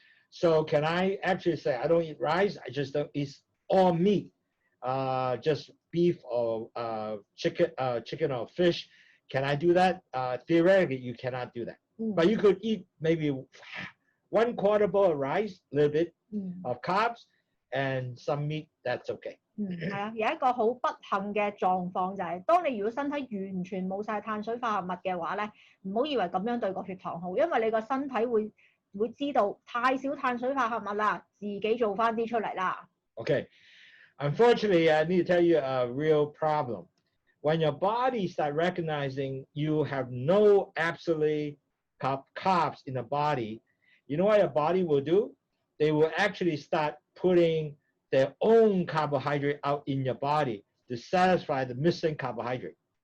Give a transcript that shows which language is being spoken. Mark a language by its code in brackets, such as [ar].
[en] So can I actually say I don't eat rice? I just don't eat all meat, just beef or chicken or fish. Can I do that? Theoretically, you cannot do that. But you could eat maybe 1/4 bowl of rice, a little bit of carbs, and some meat. That's okay. [yue] 係啊，有一個好不幸嘅狀況就係，當你如果身體完全冇晒碳水化合物嘅話咧，唔好以為咁樣對個血糖好，因為你個身體會知道太少碳水化合物啦，自己做翻啲出嚟啦。 [en] Okay. Unfortunately, I need to tell you a real problem. When your body starts recognizing you have no absolute carbs in the body, you know what your body will do? They will actually start putting their own carbohydrate out in your body to satisfy the missing carbohydrate.